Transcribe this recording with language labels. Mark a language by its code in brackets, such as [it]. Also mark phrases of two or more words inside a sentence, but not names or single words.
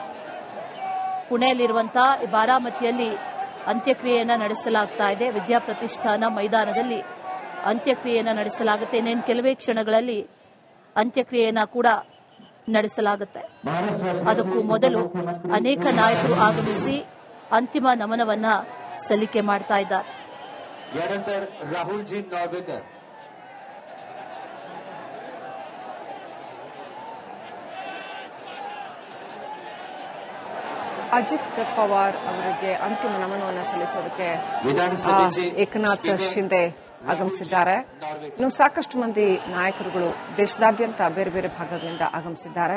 [kn] ಪುಣೆಯಲ್ಲಿರುವಂತಹ ಬಾರಾಮತಿಯಲ್ಲಿ ಅಂತ್ಯಕ್ರಿಯೆಯನ್ನು ನಡೆಸಲಾಗ್ತಾ ಇದೆ. ವಿದ್ಯಾ ಪ್ರತಿಷ್ಠಾನ ಮೈದಾನದಲ್ಲಿ ಅಂತ್ಯಕ್ರಿಯೆಯನ್ನು ನಡೆಸಲಾಗುತ್ತೆ. ಇನ್ನೇನು ಕೆಲವೇ ಕ್ಷಣಗಳಲ್ಲಿ ಅಂತ್ಯಕ್ರಿಯೆಯನ್ನು ಕೂಡ ನಡೆಸಲಾಗುತ್ತೆ. ಅದಕ್ಕೂ ಮೊದಲು ಅನೇಕ ನಾಯಕರು ಆಗಮಿಸಿ ಅಂತಿಮ ನಮನವನ್ನ ಸಲ್ಲಿಕೆ ಮಾಡ್ತಾ ಇದ್ದಾರೆ. [mr] यानंतर राहुलजी नॉर्वेकर, [kn] ಅಜಿತ್ ಪವಾರ್ ಅವರಿಗೆ ಅಂತಿಮ ನಮನವನ್ನು ಸಲ್ಲಿಸೋದಕ್ಕೆ ವಿಧಾನಸಭೆ ಏಕನಾಥ್ ಶಿಂದೆ ಆಗಮಿಸಿದ್ದಾರೆ. ಇನ್ನು ಸಾಕಷ್ಟು ಮಂದಿ ನಾಯಕರುಗಳು ದೇಶದಾದ್ಯಂತ ಬೇರೆ ಬೇರೆ ಭಾಗಗಳಿಂದ ಆಗಮಿಸಿದ್ದಾರೆ.